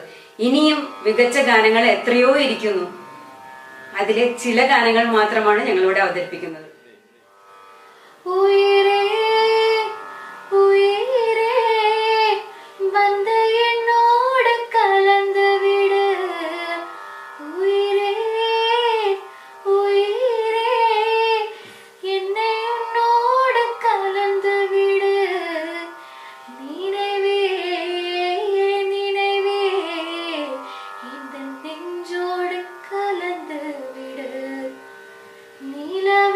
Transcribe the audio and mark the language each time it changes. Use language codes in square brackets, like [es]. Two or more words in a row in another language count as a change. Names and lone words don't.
[ml] ഇനിയും മികച്ച ഗാനങ്ങൾ എത്രയോ ഇരിക്കുന്നു. അതിലെ ചില ഗാനങ്ങൾ മാത്രമാണ് ഞങ്ങളിവിടെ അവതരിപ്പിക്കുന്നത്. [ta] உயரே உயரே വந்த എന്നോട് കലந்து விடு, உயிரே உயிரே என்னை உன்னோடு கலந்து விடு, நினைவே நினைவே இந்த நெஞ்சோடு கலந்து விடு, நீல